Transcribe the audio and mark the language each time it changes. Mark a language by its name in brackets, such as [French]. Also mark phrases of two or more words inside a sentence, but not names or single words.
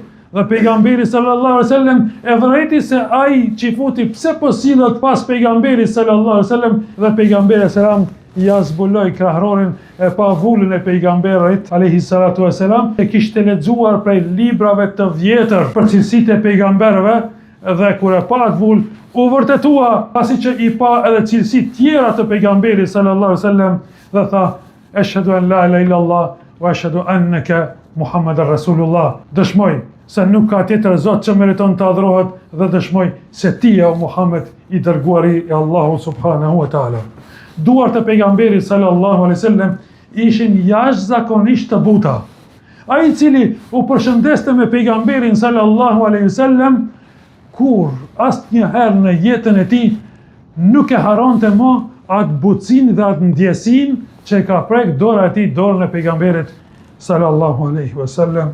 [Albanian] Dhe pejgamberi [Arabic] صلى الله عليه وسلم [Albanian] e vëreti se ai çifuti pse po sillet pas pejgamberit [Arabic] صلى الله عليه وسلم [Albanian] dhe pejgamberi sallallahu ja zbuloi krahrorin e pa vulën e pejgamberit [Arabic] عليه الصلاة والسلام, [Albanian] e kishte lexuar prej librave të vjetër për cilësitë e pejgamberëve dhe kur e pa atë vulë u vërtetua pasi që i pa edhe cilësitë tjera të pejgamberit [Arabic] صلى الله عليه وسلم [Albanian] dhe tha [Arabic] أشهد أن لا إله إلا الله وأشهد أنك محمد رسول الله. [Albanian] Dëshmoj se nuk ka tjetër zot që meriton të adhurohet dhe dëshmoj se ti je Muhammed i dërguari i Allahu [Arabic] سبحانه وتعالى. [Albanian] Duart e pejgamberit [Arabic] صلى الله عليه وسلم [Albanian] ishin jashtëzakonisht të buta. Ai i cili u përshëndeste me pejgamberin [Arabic] صلى الله عليه وسلم [Albanian] kur asnjëherë në jetën e tij nuk e haronte më atë butësinë dhe atë ndjesinë që ka prek dora e tij dorën e pejgamberit [Arabic] صلى الله عليه وسلم.